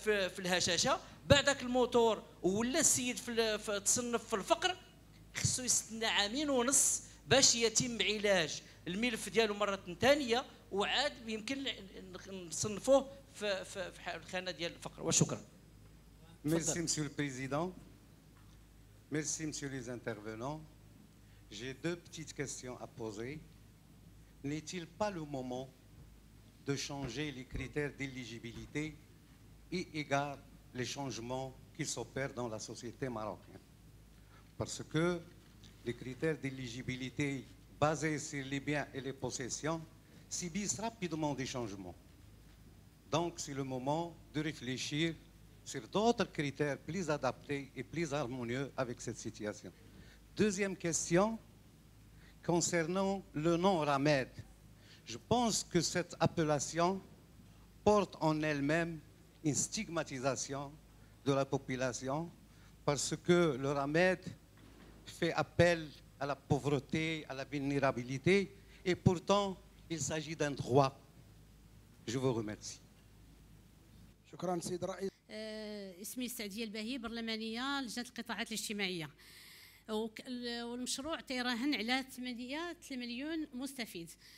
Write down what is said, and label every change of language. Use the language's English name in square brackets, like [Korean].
[Arabic] في الهشاشه، بعد ذاك الموتور ولا السيد في تصنف في الفقر، خصو يستنى 2.5 عام باش يتم علاج الملف ديالو مره ثانيه، وعاد يمكن نصنفوه في الخانه ديال الفقر. وشكرا. [French] Merci Monsieur le Président. Merci Monsieur les intervenants. J'ai 2 petites questions à poser. N'est-il pas le moment de changer les critères d'éligibilité et égard les changements qui s'opèrent dans la société marocaine? Parce que les critères d'éligibilité basés sur les biens et les possessions subissent rapidement des changements. Donc c'est le moment de réfléchir sur d'autres critères plus adaptés et plus harmonieux avec cette situation. Deuxième question, concernant le nom Ramed. Je pense que cette appellation porte en elle-même une stigmatisation de la population, parce que le Ramed fait appel à la pauvreté, à la vulnérabilité, et pourtant il s'agit d'un droit. Je vous remercie. [Arabic] شكرا سيد الرئيس. اسمي سعدية الباهي، برلمانية لجنة القطاعات الاجتماعية، والمشروع تيراهن على 8 مليون مستفيد.